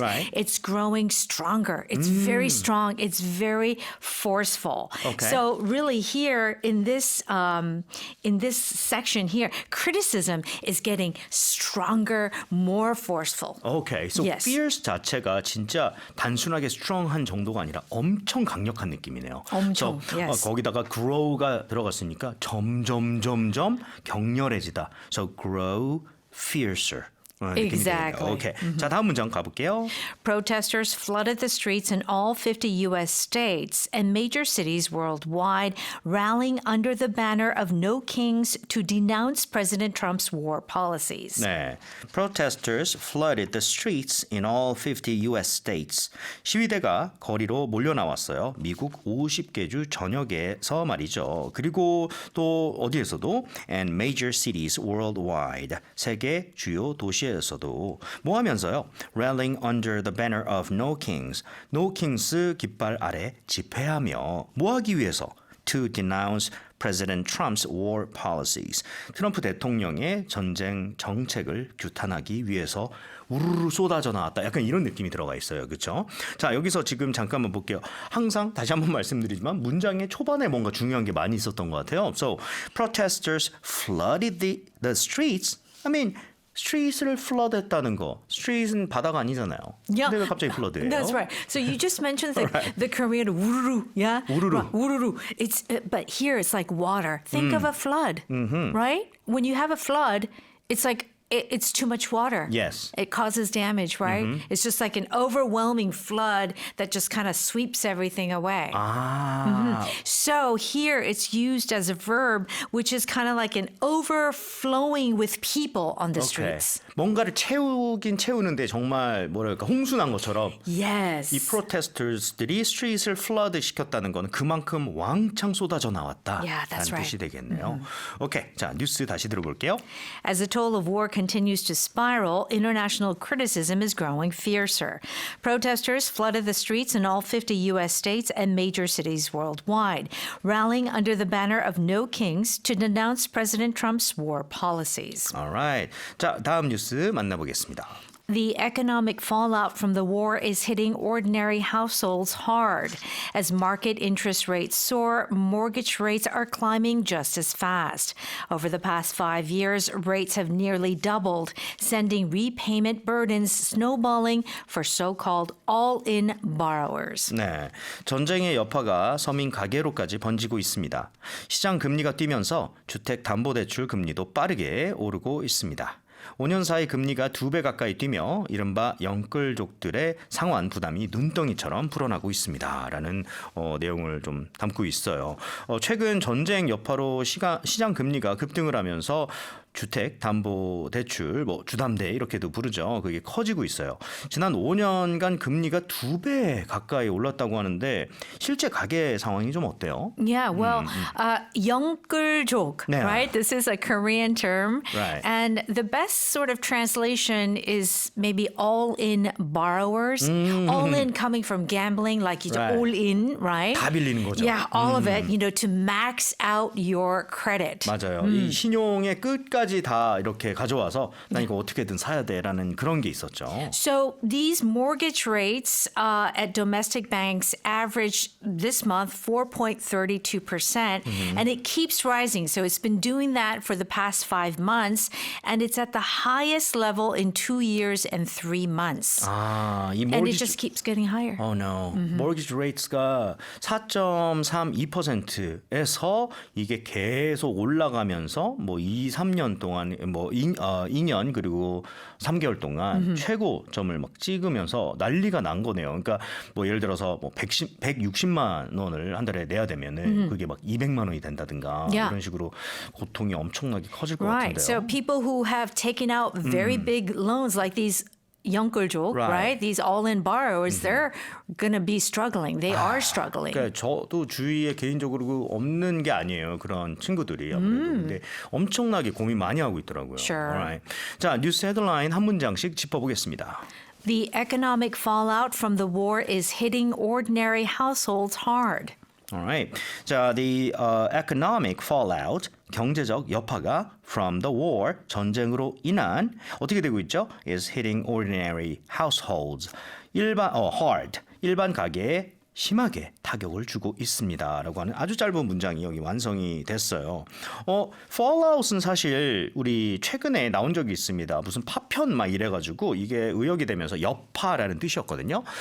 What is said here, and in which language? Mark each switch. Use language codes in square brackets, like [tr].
[en] Right. it's growing stronger. It's very strong. It's very forceful. Okay. So really here in this section here, criticism is getting stronger, more forceful. Okay, so Yes. [ko] fierce 자체가 진짜 단순하게 strong한 정도가 아니라 엄청 강력한 느낌이네요. 엄청, [en] So, yes. [ko] 거기다가 grow가 들어갔으니까 점점 격렬해지다. [en] So grow fiercer. [ko] 느낌이 [en] Exactly. [ko] 되겠네요. 오케이. 자, 다음 문장 가볼게요. [en] Protesters flooded the streets in all 50 U.S. states and major cities worldwide, rallying under the banner of No Kings to denounce President Trump's war policies. [ko] 네. [en] Protesters flooded the streets in all 50 US states. [ko] 시위대가 거리로 몰려 나왔어요. 미국 50개 주 전역에서 말이죠. 그리고 또 어디에서도 [en] and major cities worldwide. [ko] 세계 주요 도시에서도 뭐 하면서요? [en] Rallying under the banner of No Kings. [ko] No Kings 깃발 아래 집회하며 뭐 하기 위해서? [en] To denounce President Trump's war policies. [ko] 트럼프 대통령의 전쟁 정책을 규탄하기 위해서 우르르 쏟아져 나왔다. 약간 이런 느낌이 들어가 있어요. 그렇죠? 자, 여기서 지금 잠깐만 볼게요. 항상 다시 한번 말씀드리지만 문장의 초반에 뭔가 중요한 게 많이 있었던 것 같아요. [en] So, protesters flooded the streets. I mean, streets를 flood했다는 거. [ko] streets은 바다가 아니잖아요. [en] Yeah. [ko] 근데 왜 갑자기 flood예요? [en] That's right. So you just mentioned the Korean 우르르, yeah? [ko] 우르르. 우르르. [en] It's but here it's like water. Think of a flood, right? When you have a flood, it's like it's too much water. Yes. It causes damage, right? It's just like an overwhelming flood that just kind of sweeps everything away. [ko] 아, [en] So here it's used as a verb, which is kind of like an overflowing with people on the [ko] 오케이. [en] streets. [ko] 뭔가를 채우긴 채우는데 정말 뭐랄까 홍수난 것처럼 [en] Yes. [ko] 이 프로테스터들이 스트릿을 플러드 시켰다는 건 그만큼 왕창 쏟아져 나왔다. [en] Yeah, that's [ko] 라는 뜻이 [en] right. [ko] 되겠네요. 오케이, 자 뉴스 다시 들어볼게요. [en] As the toll of war continues to spiral, international criticism is growing fiercer. Protesters flooded the streets in all 50 U.S. states and major cities worldwide, rallying under the banner of No Kings to denounce President Trump's war policies. [ko] Alright, 자 다음 뉴스 만나보겠습니다. [en] The economic fallout from the war is hitting ordinary households hard. As market interest rates soar, mortgage rates are climbing just as fast. Over the past 5 years, rates have nearly doubled, sending repayment burdens snowballing for so-called all-in borrowers. [ko] 네, 전쟁의 여파가 서민 가계로까지 번지고 있습니다. 시장 금리가 뛰면서 주택 담보대출 금리도 빠르게 오르고 있습니다. 5년 사이 금리가 2배 가까이 뛰며 이른바 영끌족들의 상환 부담이 눈덩이처럼 불어나고 있습니다라는 내용을 좀 담고 있어요. 최근 전쟁 여파로 시장 금리가 급등을 하면서 주택 담보 대출 뭐 주담대 이렇게도 부르죠. 그게 커지고 있어요. 지난 5년간 금리가 2배 가까이 올랐다고 하는데 실제 가계 상황이 좀 어때요? [en] Yeah, well, 영끌족, [ko] 네. [en] right? This is a Korean term. Right. And the best sort of translation is maybe all-in borrowers. All-in coming from gambling, like you Right. all-in, right? [ko] 다 빌리는 거죠. [en] Yeah, all of it, to max out your credit. [ko] 맞아요. 이 신용의 끝까지 다 이렇게 가져와서 난 이거 어떻게든 사야 돼라는 그런 게 있었죠. [en] So these mortgage rates at domestic banks averaged this month 4.32%, and it keeps rising. So it's been doing that for the past 5 months, and it's at the highest level in 2 years and 3 months. [ko] 아, 이 [en] And it mortgage just keeps getting higher. Oh no. [ko] mortgage rates가 4.32%에서 이게 계속 올라가면서 뭐 2, 3년 동안 뭐 2년 그리고 3개월 동안 최고점을 막 찍으면서 난리가 난 거네요. 그러니까 뭐 예를 들어서 뭐 160만 원을 한 달에 내야 되면은 그게 막 200만 원이 된다든가 [en] Yeah. [ko] 이런 식으로 고통이 엄청나게 커질 것 [en] Right. [ko] 같은데요. [en] So people who have taken out very big loans like these 영끌족, Right. right? These all-in borrowers, they're going to be struggling. They are struggling. [ko] 그러니까 저도 주위에 개인적으로 없는 게 아니에요. 그런 친구들이 아무래도. 근데 엄청나게 고민 많이 하고 있더라고요. [en] Sure. Alright. [ko] 자, 뉴스 헤드라인 한 문장씩 짚어보겠습니다. [en] The economic fallout from the war is hitting ordinary households hard. Alright. [ko] 자, [en] the economic fallout, [ko] 경제적 여파가 [en] from the war, [ko] 전쟁으로 인한 어떻게 되고 있죠? [en] is hitting ordinary households. [ko] hard, 일반 가게에 심하게 타격을 주고 있습니다라고 하는 아주 짧은 문장이 여기 완성이 됐어요. fallout은 사실 우리 최근에 나온 적이 있습니다. 무슨 파편 막 이래가지고 이게 의역이 되면서 여파라는 뜻이었거든요.